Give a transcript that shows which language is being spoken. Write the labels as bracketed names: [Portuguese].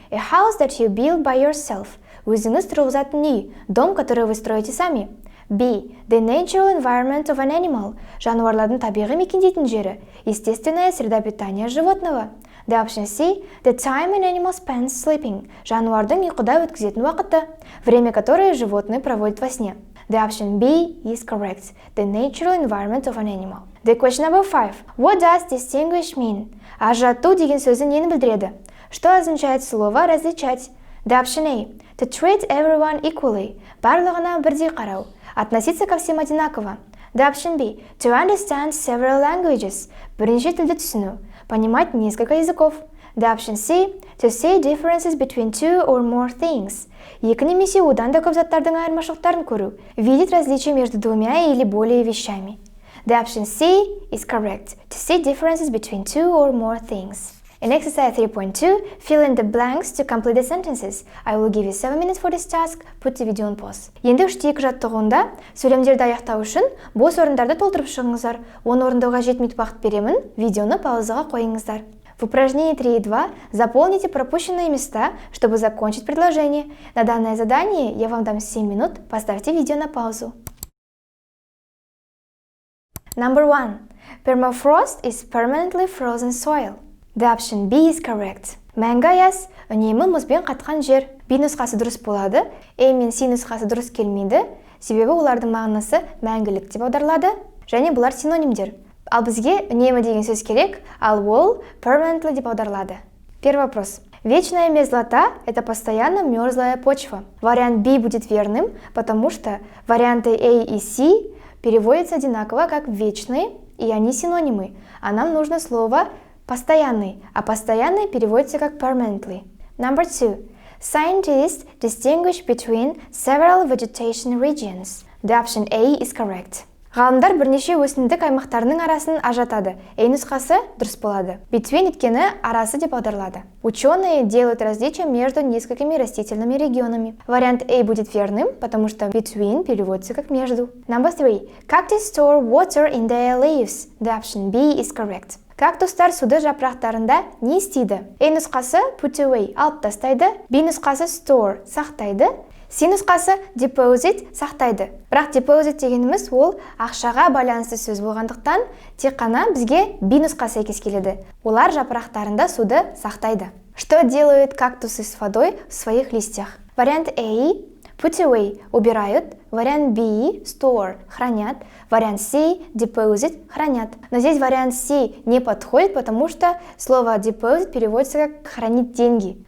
[English] A house that you build by yourself. [Kazakh] Өзіңіз тұрғызатын үй, [Russian] дом, который вы строите сами. [English] B. The natural environment of an animal. [Kazakh] Жануарлардың табиғи мекендейтін жері, [Russian] естественная среда обитания животного. [English] The option C. The time an animal spends sleeping. [Kazakh] Жануардың ұйқыда өткізетін уақыты, [Russian] время, которое животное проводит во сне. [English] The option B is correct. The natural environment of an animal. The question number 5. What does distinguish mean? [Kazakh] Ажырату деген сөзі нені білдіреді? [Russian] Что означает слово «различать»? [English] The option A. To treat everyone equally. [Kazakh] Барлығына бірдей қарау. [Russian] Относиться ко всем одинаково. [English] The option B. To understand several languages. [Kazakh] Бірнеше тілді түсіну. [Russian] Понимать несколько языков. [English] The option C. To see differences between two or more things. [Kazakh] Екі немесе одан да көп заттардың айырмашылықтарын көру. [Russian] Видеть различия между двумя или более вещами. [English] The option C is correct. To see differences between two or more things. In exercise 3.2, fill in the blanks to complete the sentences. I will give you 7 minutes for this task. Put the video on pause. [Kazakh] Енді 3-2 жаттығуында сөйлемдерді аяқтау үшін бос орындарды толтырып шығыңыздар. Оны орындауға 7 минут уақыт беремін. Видеоны паузаға қойыңыздар. [Russian] В упражнении 3.2 заполните пропущенные места, чтобы закончить предложение. На данное задание я вам дам 7 минут. Поставьте видео на паузу. [English] Number 1. Permafrost is permanently frozen soil. The option B is correct. [Kazakh] Мәңгі аяз үнемі мұзбен қатқан жер. B нұсқасы дұрыс болады. A мен C нұсқасы дұрыс келмейді. Себебі олардың мағынасы мәңгілік деп аударылады. Және бұлар синонимдер. Ал бізге үнемі деген сөз керек, ал ол permanently деп аударылады. [Russian] Первый вопрос. Вечная мерзлота – это постоянно мерзлая почва. Вариант B будет верным, потому что варианты A и C переводятся одинаково как вечные, и они синонимы. А нам нужно слово постоянный, а постоянный переводится как permanently. [English] Number 2. Scientists distinguish between several vegetation regions. The option A is correct. [Kazakh] Ғалымдар бірнеше өсімдік аймақтарының арасын ажыратады. A нұсқасы дұрыс болады. Between өйткені арасы деп аударылады. [Russian] Ученые делают различия между несколькими растительными регионами. Вариант A будет верным, потому что between переводится как между. [English] Number 3. Cactus store water in their leaves. The option B is correct. [Kazakh] Кактустар суды жапырақтарында не істейді? A нұсқасы put away алып тастайды, B нұсқасы store сақтайды, C нұсқасы deposit сақтайды. Бірақ deposit дегеніміз ол ақшаға байланысты сөз болғандықтан, тек қана бізге B нұсқасы сәйкес келеді. Олар жапырақтарында суды сақтайды. [Russian] Что делают кактусы с водой в своих листьях? Вариант A put away убирают, вариант B store хранят, вариант C deposit хранят. Но здесь вариант C не подходит, потому что слово deposit переводится как хранить деньги.